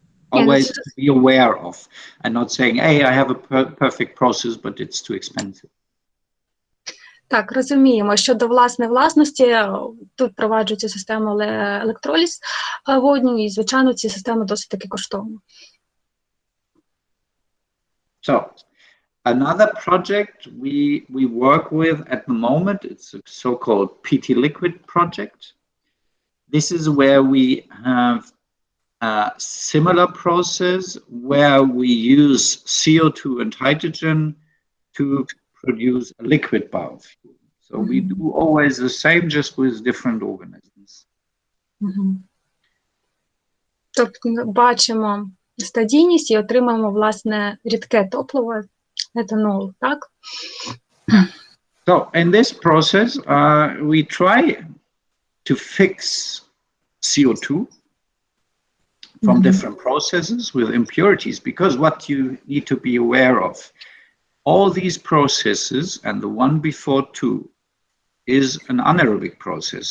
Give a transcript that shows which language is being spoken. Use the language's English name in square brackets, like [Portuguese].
[English] Always to be aware of, and not saying, hey, I have a perfect process, but it's too expensive. [Ukrainian] Так, розуміємо, щодо власності, тут впроваджується система електроліз водню, і, звичайно, ці системи досить таки коштовні. [English] So, another project we work with at the moment, it's a so-called PT Liquid project. This is where we have a similar process where we use CO2 and hydrogen to produce a liquid biofuel. So we do always the same, just with different organisms. [Ukrainian] Тобто бачимо стадійність і отримаємо, власне, рідке топливо, етанол, так? [English] So in this process, we try to fix CO2 from different processes with impurities, because what you need to be aware of, all these processes, and the one before too, is an anaerobic process.